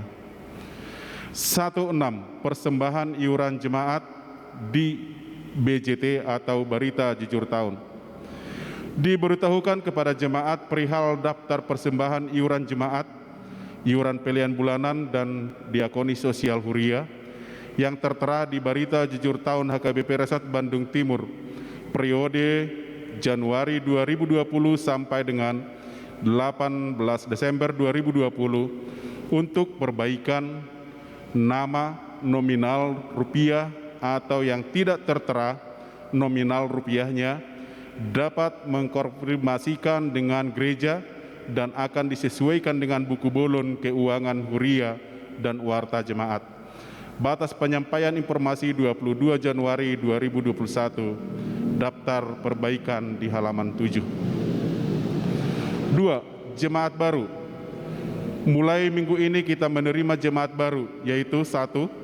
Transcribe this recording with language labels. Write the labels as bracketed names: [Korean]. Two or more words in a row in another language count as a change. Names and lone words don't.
[Indonesian] 16. Persembahan iuran jemaat di BJT atau Barita Jujur Tahun. Diberitahukan kepada jemaat perihal daftar persembahan iuran jemaat, iuran pilihan bulanan dan diakoni sosial huria yang tertera di Barita Jujur Tahun HKBP Resort Bandung Timur periode Januari 2020 sampai dengan 18 Desember 2020 untuk perbaikan nama nominal rupiah atau yang tidak tertera nominal rupiahnya dapat mengkonfirmasikan dengan gereja dan akan disesuaikan dengan [Batak Toba] buku bolon [Indonesian] keuangan huria dan warta jemaat. Batas penyampaian informasi 22 Januari 2021. Daftar perbaikan di halaman 7. 2. Jemaat baru. Mulai minggu ini kita menerima jemaat baru, yaitu 1.